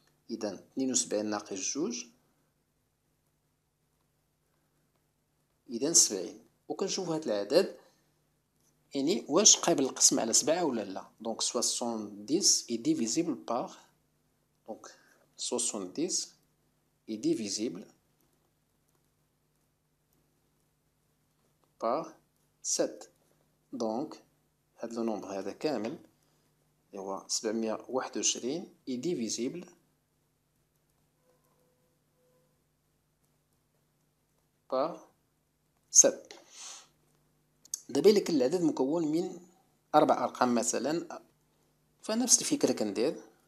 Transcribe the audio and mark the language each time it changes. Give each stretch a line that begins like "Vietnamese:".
Arabic: إذا 72 ناقص جوج، إذا 70. وكنشوفو هاد العدد يعني واش قابل القسم على 7 ولا لا.
French: دونك 70 est divisible par، دونك 70 est divisible par 7.
Arabic: دونك هاد لو نومبر هذا كامل اللي هو 721
French: est divisible par 7.
Arabic: دابا إلا كان العدد مكون من 4 أرقام مثلا، فنفس الفكرة كندير.